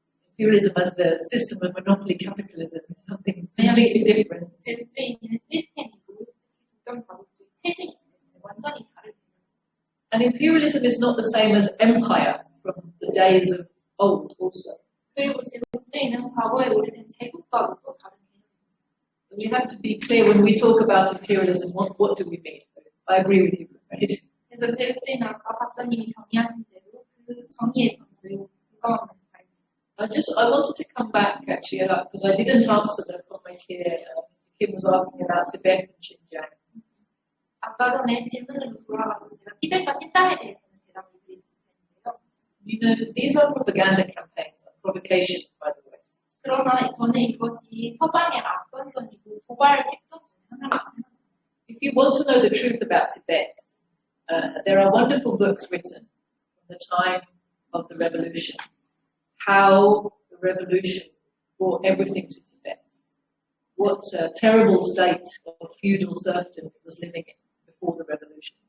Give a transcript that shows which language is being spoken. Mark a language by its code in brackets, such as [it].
[en] Imperialism as the system of monopoly capitalism is something completely different. [ko] 제국주의는 시스템이고 독점 자국주의 체제이기 때문에 완전히 다릅니다. [en] And imperialism is not the same as empire from the days of old also. [ko] 그리고 제국주의는 과거에 오래된 제국과도 또 다른 개념입니다. [en] We have to be clear when we talk about imperialism, what do we mean? I agree with you, right? [ko] 그래서 제국주의는 아까 박사님이 정의하신 대로 그 정의의 전도요 무거운 [en] I wanted to come back actually because I didn't answer the comment here. Mr. Kim was asking about Tibet and Xinjiang. [ko] 아까 전에 질문으로 돌아가서 제가 티벳과 신당에 대해서는 대답을 드리지 못했는데요. [en] You know, these are propaganda campaigns, provocations by the West. [ko] 그러나 저는 이것이 서방의 악선전이고 도발 책동 중에 하나라고 생각합니다. [en] If if you want to know the truth about Tibet, there are wonderful books written from the time of the revolution, how the revolution brought everything to Tibet, what a terrible state of feudal serfdom it was living in before the revolution.